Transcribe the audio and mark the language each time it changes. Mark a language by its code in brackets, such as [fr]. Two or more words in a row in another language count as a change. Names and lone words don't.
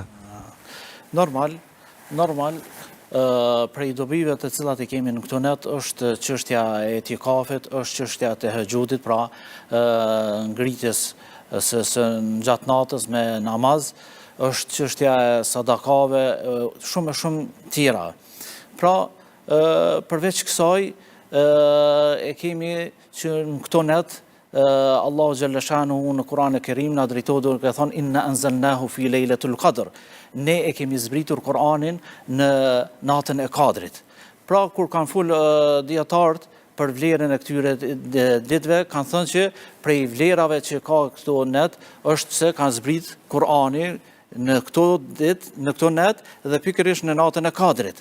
[sq] Normal, prej dobive të cilat i kemi në këto net është çështja e itikafit, është çështja e tahajjudit, pra ngritjes së gjatë natës me namaz, është çështja e sadakave, shumë tjera. Pra, përveç kësaj, e kemi që në këto net, Allahu [ar] جل شأنه [sq] në Kur'an e Kerim na drejtohet duke thonë [ar] إنا أنزلناه في ليلة القدر. [sq] Ne e kemi zbritur Kur'anin në natën e Kadrit. Pra kur kanë fol dietarët për vlerën e këtyre ditëve, kanë thënë që prej vlerave që ka këto net është se kanë zbrit Kur'ani në këto ditë, në këto net dhe pikërisht në natën e Kadrit.